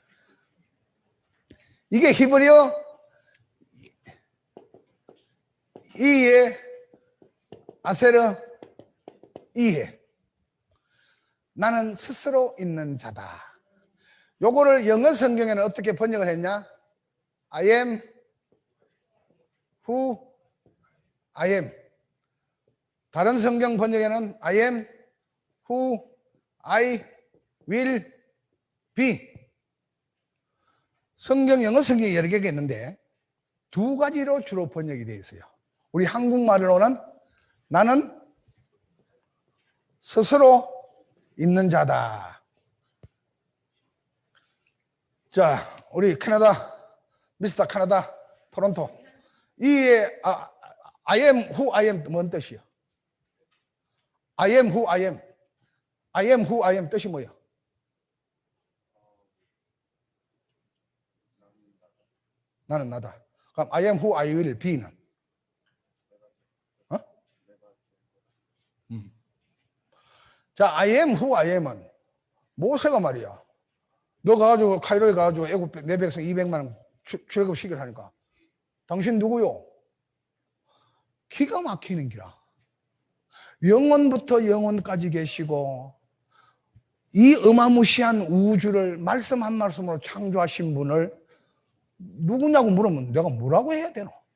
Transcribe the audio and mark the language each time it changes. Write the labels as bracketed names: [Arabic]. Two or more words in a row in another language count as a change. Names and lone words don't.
[Korean] 이게 히브리어 [Hebrew] אהיה אשר אהיה. [Korean] 나는 스스로 있는 자다. 요거를 영어 성경에는 어떻게 번역을 했냐? [English] I am who I am. [Korean] 다른 성경 번역에는 [English] I am who I will be. [Korean] 성경, 영어 성경이 여러 개가 있는데 두 가지로 주로 번역이 되어 있어요. 우리 한국말로는 나는 스스로 있는 자다. 자, 우리 캐나다, 미스터 캐나다, 토론토. 이에 [English] I am who I am [Korean] 뭔 뜻이요? [English] I am who I am. I am who I am [Korean] 뜻이 뭐예요? 나는 나다. 그럼 [English] I am who I will be [Korean] 는? 어? 자, [English] I am who I am [Korean] 은 모세가 말이야. 너 가가지고 카이로에 가가지고 애굽 내 백성 200만 출애굽 시키를 하니까 당신 누구요? 기가 막히는 기라. 영원부터 영원까지 계시고 이 어마무시한 우주를 말씀 한 말씀으로 창조하신 분을 누구냐고 물으면 내가 뭐라고 해야 되노?